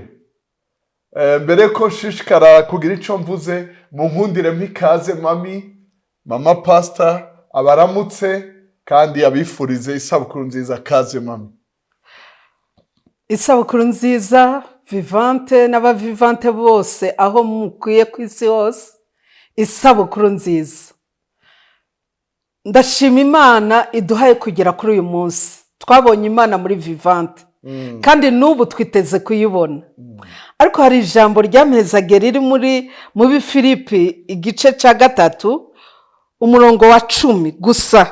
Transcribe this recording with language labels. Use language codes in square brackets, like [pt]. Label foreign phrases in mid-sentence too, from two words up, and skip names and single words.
[rn] Mbere ko nshishikara kugira ico mvuze, mu nkundire mpikaze mama pastor abaramutse kandi abifurize isabukuru nziza. Kaze mami. Isabukuru nziza Vivante n'abavivante bose aho mukwiye ku isi hose, isabukuru nziza. Ndashima Imana iduhaye kugera kuri uyu munsi. Twabonye Imana muri Vivante kandi n'ubu twiteze kuyibona. Ariko hari ijambo ryampezaga riri muri Filipi igice cya 3 umurongo wa 10 gusa.